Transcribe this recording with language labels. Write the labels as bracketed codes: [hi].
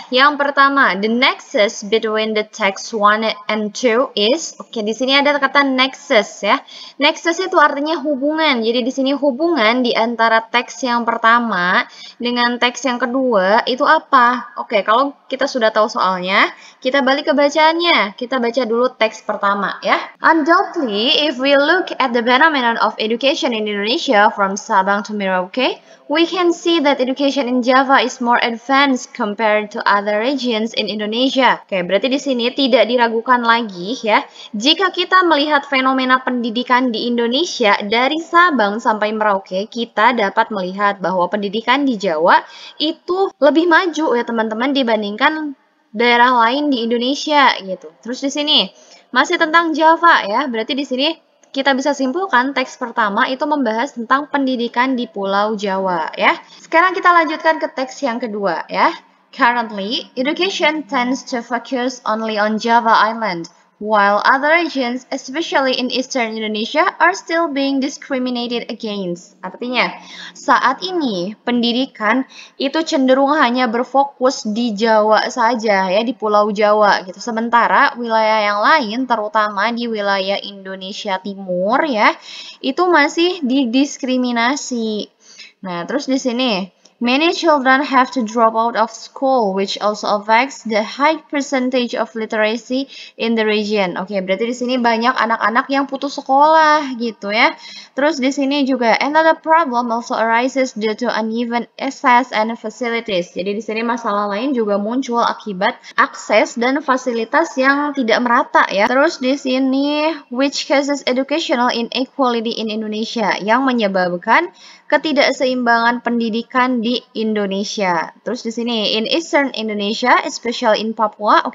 [id] Yang pertama, [en] the nexus between the text 1 and 2 is, [id] oke, di sini ada kata nexus ya. Nexus itu artinya hubungan. Jadi di sini hubungan di antara teks yang pertama dengan teks yang kedua itu apa? Oke, kalau kita sudah tahu soalnya, kita balik ke bacaannya. Kita baca dulu teks pertama ya. [en] Undoubtedly, if we look at the phenomenon of education in Indonesia from Sabang to Merauke, we can see that education in Java is more advanced compared to other regions in Indonesia. [id] Oke, berarti di sini tidak diragukan lagi ya. Jika kita melihat fenomena pendidikan di Indonesia dari Sabang sampai Merauke, kita dapat melihat bahwa pendidikan di Jawa itu lebih maju ya teman-teman dibandingkan daerah lain di Indonesia gitu. Terus di sini masih tentang Java ya. Berarti di sini kita bisa simpulkan teks pertama itu membahas tentang pendidikan di Pulau Jawa ya. Sekarang kita lanjutkan ke teks yang kedua ya. [en] Currently, education tends to focus only on Java Island, while other regions, especially in Eastern Indonesia, are still being discriminated against. [id] Artinya, saat ini pendidikan itu cenderung hanya berfokus di Jawa saja ya, di Pulau Jawa gitu. Sementara wilayah yang lain, terutama di wilayah Indonesia Timur ya, itu masih didiskriminasi. Nah, terus di sini [en] many children have to drop out of school, which also affects the high percentage of literacy in the region. [id] Oke, berarti di sini banyak anak-anak yang putus sekolah gitu ya. Terus di sini juga [en] another problem also arises due to uneven access and facilities. [id] Jadi di sini masalah lain juga muncul akibat akses dan fasilitas yang tidak merata ya. Terus di sini [en] which causes educational inequality in Indonesia, [id] yang menyebabkan ketidakseimbangan pendidikan di Indonesia. Terus di sini [en] in Eastern Indonesia, especially in Papua.